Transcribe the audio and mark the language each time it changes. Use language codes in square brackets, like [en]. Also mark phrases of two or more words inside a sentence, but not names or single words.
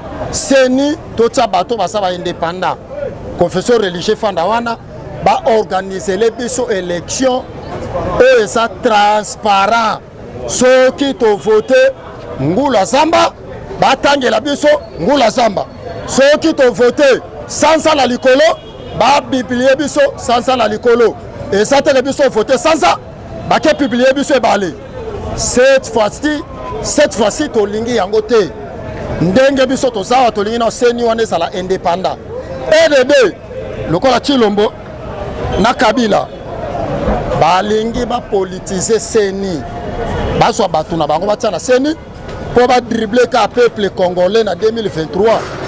[ln] Seni, totia bato basa ba indépendant. [fr] Confession religieux [ln] fanda wana, ba organiser les biso élection, oyo eza transparent. Soki to vote Ngula Zamba, batangela biso Ngula Zamba. Soki to vote sansa na likolo, ba biblie biso sansa na likolo. Eza te biso vote sansa, bake publie biso ebale. [fr] Cette fois-ci, cette fois-ci tolingi yango te. [ln] Ndenge biso tozawa tolingi na seni wana ezala indépendant. E D B, lokola Chilombo na Kabila, balingi bapolitize seni. Bazwa bato na bango batia na seni, po badrible ka [fr] peuple congolais [ln] na deux mille vingt-trois.